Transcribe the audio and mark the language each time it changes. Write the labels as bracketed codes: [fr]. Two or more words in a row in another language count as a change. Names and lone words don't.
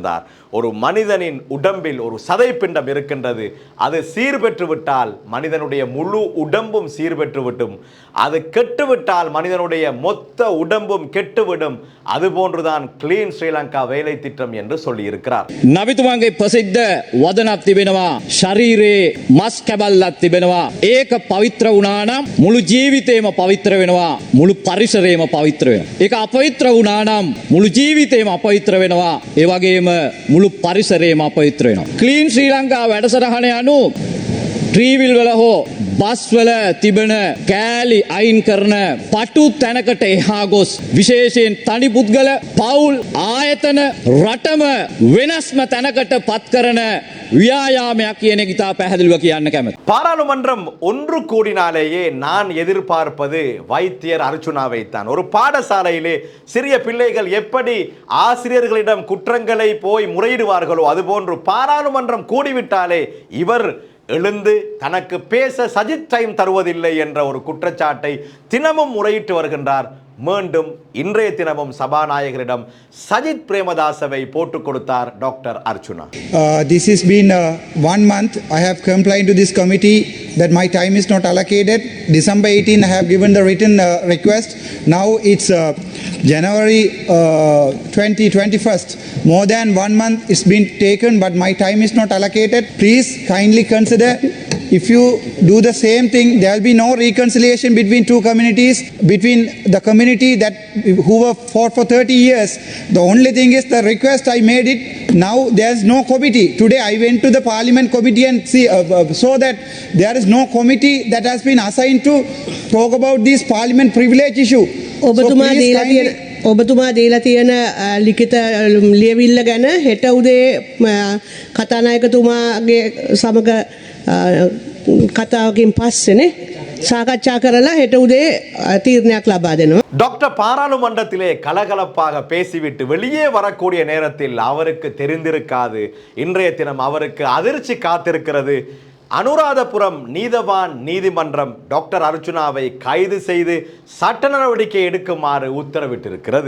[ta] ஒரு மனிதனின் உடம்பில் ஒரு சதைப்பிண்டம் இருக்கின்றது, அது சீர்பெற்று விட்டால் மனிதனுடைய முழு உடம்பும் சீர்பெற்று விட்டும், அது கெட்டுவிட்டால் மனிதனுடைய மொத்த உடம்பும் கெட்டுவிடும். அதுபோன்றுதான் கிளீன் ஸ்ரீலங்கா வேலை திட்டம் என்று சொல்லி இருக்கிறார். [si] නවිතුමන්ගේ ප්‍රසිද්ධ වදනක් තිබෙනවා, ශරීරේ මස් කැබල්ලක් තිබෙනවා, ඒක පවිත්‍ර වුණා නම් මුළු ජීවිතේම පවිත්‍ර වෙනවා, මුළු පරිසරයම පවිත්‍ර වෙනවා. ඒක අපවිත්‍ර වුණා නම් මුළු ජීවිතේම අපවිත්‍ර වෙනවා, ඒ වගේම මුළු පරිසරයම අපවිත්‍ර වෙනවා. ක්ලීන් ශ්‍රී ලංකා වැඩසටහන අනුව ට්‍රීවිල් වල හෝ බස් වල තිබෙන කෑලි අයින් කරන පටු තැනකට එහා ගොස් විශේෂයෙන් තනි පුද්ගල පවුල් ආයතන රටම වෙනස්ම තැනකට පත් කරන வியாயாமයක් කියන එක ඉතා පැහැදිලිව කියන්න කැමති. [ta] பாராளுமன்றம் ஒன்று கூடினாலேயே நான் எதிர்பார்ப்பது வைத்தியர் அர்ச்சுனாவை தான். ஒரு பாடசாலையிலே சிறிய பிள்ளைகள் எப்படி ஆசிரியர்களிடம் குற்றங்களை போய் முறையிடுவார்களோ அதுபோன்று பாராளுமன்றம் கூடிவிட்டாலே இவர் எழுந்து தனக்கு பேச சஜித் டைம் தருவதில்லை என்ற ஒரு குற்றச்சாட்டை தினமும் முறையிட்டு வருகின்றார். மீண்டும் இன்றைய தினமும் சபாநாயகரிடம் சஜித் பிரேமதாசவை போட்டுக் கொடுத்தார் டாக்டர் அர்ச்சுனா. [en] This has been 1 month. I have complained to this committee that my time is not allocated. December 18 I have given the written request. Now it's January 2021st. More than 1 month it's been taken, but my time is not allocated. Please kindly consider. If you do the same thing, there will be no reconciliation between two communities, between the community that who were fought for 30 years. The only thing is the request I made it. Now there is no committee. Today I went to the parliament committee and saw that there is no committee that has been assigned to talk about this parliament privilege issue. [si] ඔබතුමා දීලා තියෙන ලිඛිත ලියවිල්ල ගැන හෙට උදේ කතානායකතුමාගේ සමග කතාවකින් පස්සේනේ சாகச்சா කරලා හෙට උදේ තීරණයක් ලබා දෙනවා. [ta] டாக்டர் பாராளுமன்றத்திலே கலகலப்பாக பேசிவிட்டு வெளியே வரக்கூடிய நேரத்தில் அவருக்கு தெரிந்திருக்காது. இன்றைய தினம் அவருக்கு அதிர்ச்சி காத்திருக்கிறது. அனுராதபுரம் நீதவான் நீதிமன்றம் டாக்டர் அர்ச்சுனாவை கைது செய்து சட்ட நடவடிக்கை எடுக்குமாறு உத்தரவிட்டிருக்கிறது.